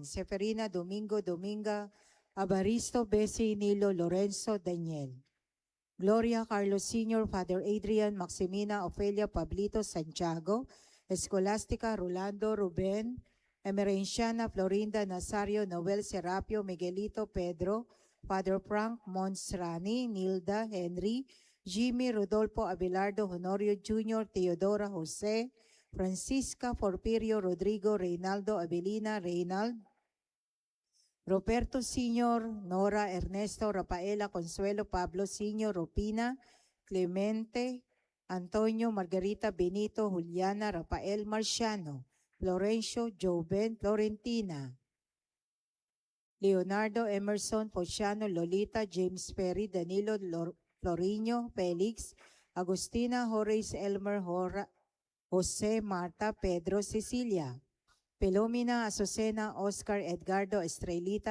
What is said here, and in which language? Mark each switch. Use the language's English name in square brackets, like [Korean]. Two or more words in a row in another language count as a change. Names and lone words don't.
[Filipino] Seferina Domingo Dominga, Abaristo Bessie Nilo Lorenzo Daniel, Gloria Carlos Sr., Father Adrian Maximina Ofelia Pablito Santiago, Escolástica Rolando Ruben, Emerenciana Florinda Nazario Noel Serapio Miguelito Pedro, Father Frank Monsrani, Nilda Henry, Jimmy Rodolfo Abelardo Honorio Jr., Teodora Jose, Francisca Porfirio Rodrigo Reynaldo Abelina Reynald, Roberto Sr., Nora Ernesto Rafaela Consuelo Pablo Sr., Ropina Clemente, Antonio Margarita Benito Juliana Rafael Marciano, Florencio Joven Florentina, Leonardo Emerson Pociano Lolita James Perry Danilo Floriño Felix, Agustina Horace Elmer Jose Marta Pedro Cecilia, Pelomina Azucena Oscar Edgardo Estrelita